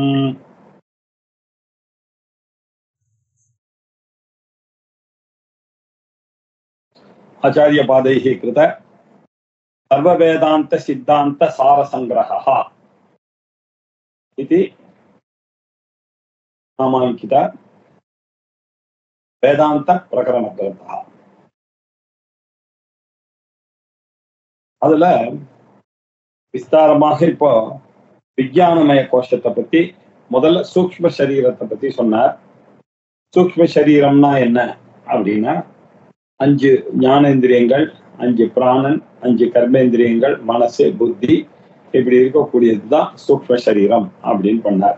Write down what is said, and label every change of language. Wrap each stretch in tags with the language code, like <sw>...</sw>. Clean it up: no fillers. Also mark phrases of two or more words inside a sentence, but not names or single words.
<sa>आचार्य पादैः कृत सर्ववेदांत सिद्धांत सार संग्रहः इति नामाङ्कित वेदांत प्रकरण ग्रंथः।</sa> <ta>அதுல விஸ்தாரமாக இப்போ விஞ்ஞானமய கோஷத்தை பத்தி முதல்ல சூக்ஷ்ம சரீரத்தை பத்தி சொன்னார். சூக்ஷ்ம சரீரம்னா என்ன அப்படின்னா 5 ஞானேந்திரியங்கள், 5 பிராணன், 5 கர்மேந்திரியங்கள், மனசு, புத்தி, இப்படி இருக்கக்கூடியதுதான் சூக்ஷ்ம சரீரம் அப்படின்னு பண்ணார்.</ta>